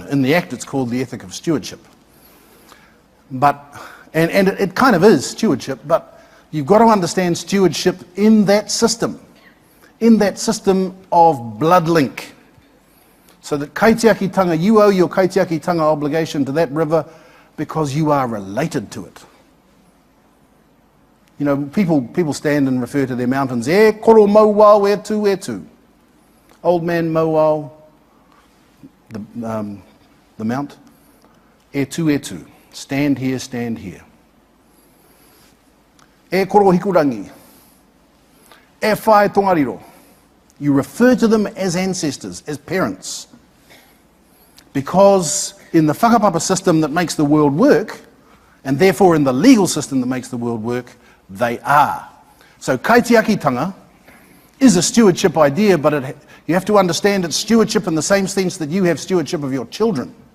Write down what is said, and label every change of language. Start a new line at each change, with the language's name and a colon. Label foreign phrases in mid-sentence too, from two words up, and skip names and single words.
English: In the Act it's called the ethic of stewardship. But, and it kind of is stewardship, but you've got to understand stewardship in that system of blood link. So that kaitiakitanga, you owe your kaitiakitanga obligation to that river because you are related to it. You know, people stand and refer to their mountains.
Māori: E koro mauau e tu.
English: Old man mauau, the mount.
Māori: E tu.
English: Stand here, stand here.
Māori: E koro hikurangi. E whae tongariro.
English: You refer to them as ancestors, as parents. Because in the whakapapa system that makes the world work, and therefore in the legal system that makes the world work, they are. So kaitiakitanga is a stewardship idea, but you have to understand it's stewardship in the same sense that you have stewardship of your children.